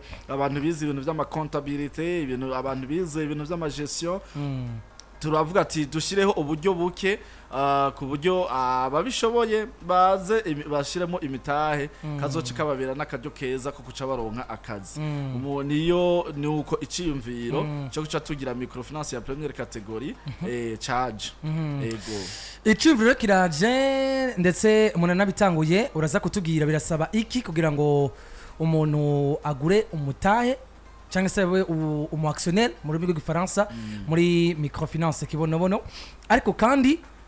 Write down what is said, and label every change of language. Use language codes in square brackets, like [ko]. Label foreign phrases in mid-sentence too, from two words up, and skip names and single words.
[rn] abantu bize ibintu vy'ama comptabilité ibintu abantu bize ibintu vy'ama gestion turavuga ati dushireho uburyo buke ku buryo ababishoboye baze bashiremo imitahe kazoca kababera n'akaryo keza ko kuca baronka akazi niyo nuko iciyumviro cyo guca tugira microfinance ya [fr] première catégorie [rn] charge ego iciyumviro kiraje ndetse umuntu nabitanguye uraza kutubwira birasaba iki kugira ngo umuntu agure umutahe cyangwa se umu actionnaire mu rurimi rw'igifaransa muri microfinance Kibonobono ariko kandi